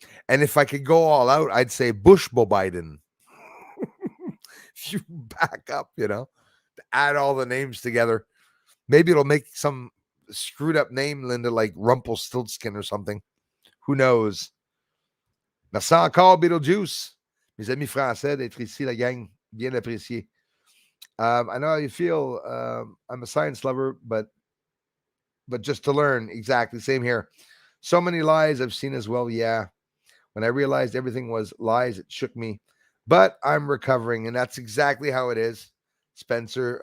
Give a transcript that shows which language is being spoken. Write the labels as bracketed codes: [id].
[en] And if I could go all out, I'd say Bushbo Biden. If you back up, add all the names together. Maybe it'll make some screwed up name, Linda, like Rumpelstiltskin or something. Who knows? [fr] Merci encore, [en] Beetlejuice. [fr] Mes amis français d'être ici, la gang. Bien apprécié. [en] I know how you feel. I'm a science lover, but just to learn. Exactly. Same here. So many lies I've seen as well. Yeah. When I realized everything was lies, it shook me. But I'm recovering, and that's exactly how it is, Spencer.